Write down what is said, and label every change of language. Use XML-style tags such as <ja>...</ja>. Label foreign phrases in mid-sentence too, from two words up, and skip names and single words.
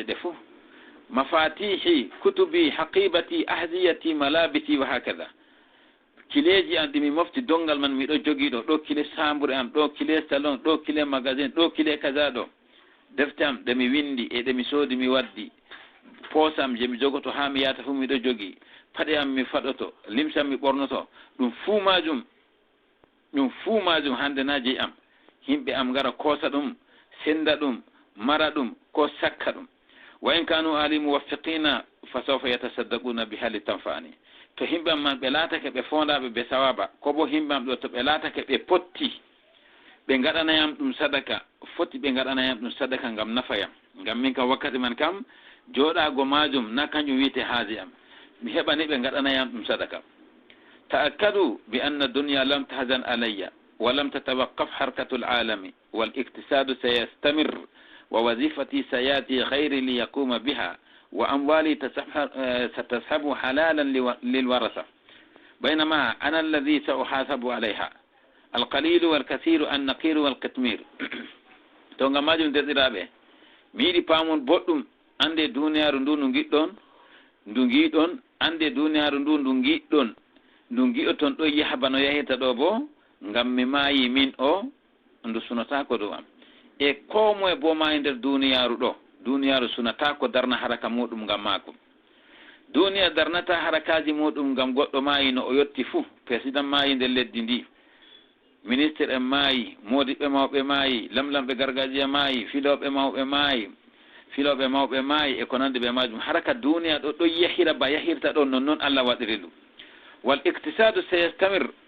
<ff>ɗe fuu</ff> <ar>مفاتيح كتبي حقيبتي أحذيتي ملابسي وهكذا</ar> <ff>kileji am ɗi mi mofti dongal man miɗo jogiɗo ɗo kile sambre am ɗo kile salon ɗo kile magasin ɗo kile kaza ɗo defte am ɗe mi windi e ɗe mi soodi mi waddi poosam je mi jogoto ha mi yata fuu miɗo jogi paɗe am mi faɗoto limsam mi ɓornoto ɗum</ff> <ar>fuu majum hande na jeyi am himɓe am gara koosa ɗum senda ɗum mara ɗum ko sakka ɗum وإن كانوا أهلي موفقين فسوف يتصدقون بحال تنفعني to himɓe am man ɓe laatake ɓe fondaɓe ɓe sawaba ko bo himɓe am ɗo to ɓe laatake ɓe potti ɓe gaɗanayam ɗum sadaka</ar> <ff>foti ɓe gaɗanayam ɗum sadaka ngam nafayam ngam min kam wakkati man kam joɗago majum na kanjum wiyete haaji am mi heɓani ɓe gaɗanayam ɗum sadaka</ff> <ar>تأكد بأن الدنيا لم تحزن علي ولم تتوقف حركة العالم والاقتصاد سيستمر ووظيفتي سيأتي غيري ليقوم بها وأموالي ستصبح حلالا للورثة بينما أنا الذي سأحاسب عليها القليل والكثير النقير والقطمير</ar> <ff>to ngam majum derɗiraɓe mi yiɗi pamon boɗɗum ande duniyaru ndu ndu giɗon ande duniyaru ndu giɗɗon ndu gi'oton ɗo yaha bano yahita ɗo bo ngam mi maayi min o ndu sunata ko ɗum am e ko moye bo maayi nder duniyaru ɗo duniyaru sunata ko darna haraka muɗum ngam maako duniya darnata harakaji muɗum ngam goɗɗo maayi no o yetti fuu président maayi nder leddi ndi ministre en maayi modiɓɓe mawɓe maayi lamlamɓe gargajiya maayi filoɓe mawɓe maayi e ko nandi ɓe majum haraka duniya ɗo yahira ba yahirta ɗo nonnoon Allah waɗiri ɗum</ff> <ar>والاقتصاد سيستمر</ar>